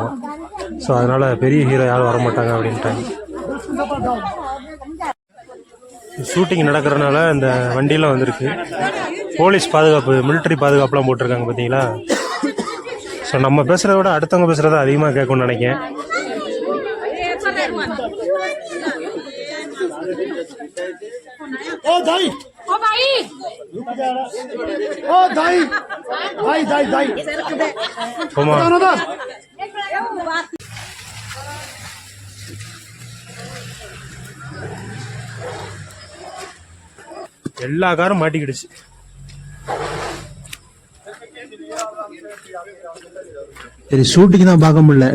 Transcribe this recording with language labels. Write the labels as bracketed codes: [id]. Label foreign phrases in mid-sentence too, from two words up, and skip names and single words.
[ta] ஸோ அதனால் பெரிய ஹீரோ யாரும் வரமாட்டாங்க அப்படின்ட்டாங்க. ஷூட்டிங் நடக்கிறதுனால இந்த வண்டியெலாம் வந்திருக்கு. போலீஸ் பாதுகாப்பு, மிலிட்டரி பாதுகாப்புலாம் போட்டிருக்காங்க பார்த்தீங்களா. ஸோ நம்ம பேசுகிறத விட அடுத்தவங்க பேசுகிறத அதிகமாக கேட்கணும்னு நினைக்கிறேன். [ne] ओ दाई, ओ भाई, ओ दाई, दाई दाई दाई, [en] come on. [ta] எல்லா காரும் மாட்டிக்கிடுச்சு. சரி, ஷூட்டிங் தான் பார்க்க முடியல.